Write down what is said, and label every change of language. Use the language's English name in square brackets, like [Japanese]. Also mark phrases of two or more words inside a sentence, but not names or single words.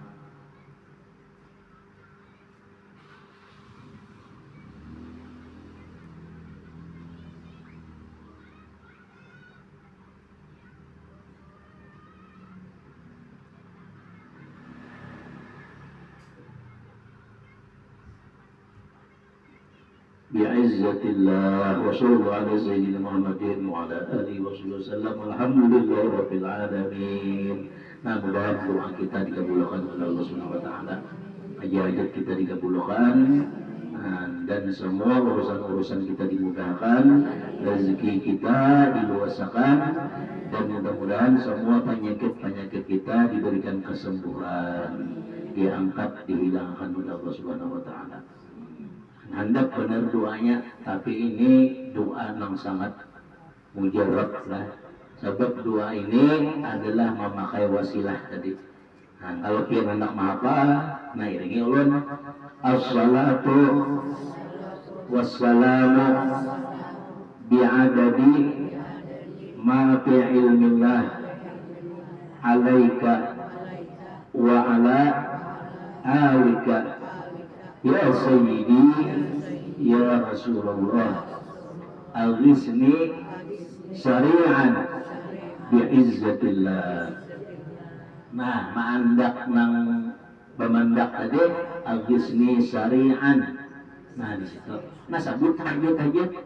[Arabic] بعزة الله وصلى الله على سيدنا محمد وعلى آله وسلم. الحمد لله رب العالمين. [Indonesian] Nah, mudah-mudahan doa kita dikabulkan oleh Allah [Arabic] سبحانه وتعالى. [Indonesian] Hajat kita dikabulkan, dan semua urusan-urusan kita dimudahkan, rezeki kita diluaskan, dan mudah-mudahan semua penyakit-penyakit kita diberikan kesembuhan, diangkat, dihilangkan oleh Allah [Arabic] سبحانه وتعالى. [Banjar] Handap benar doanya, tapi ini doa yang sangat mujarab lah. [Indonesian] Sebab doa ini adalah memakai wasilah tadi. [Banjar] Nah, kalau pian hendak apa, nah iringi ulun [Arabic] الصلاة والسلام بعدد ما في علم الله عليك وعلى آلك يا سيدي يا رسول الله أغثني شرعا بعزة الله. [Banjar] Nah, maandak nang pemandak tadi [Arabic] أغثني شرعا. [Banjar] Nah, di situ. Nah, sabut aja.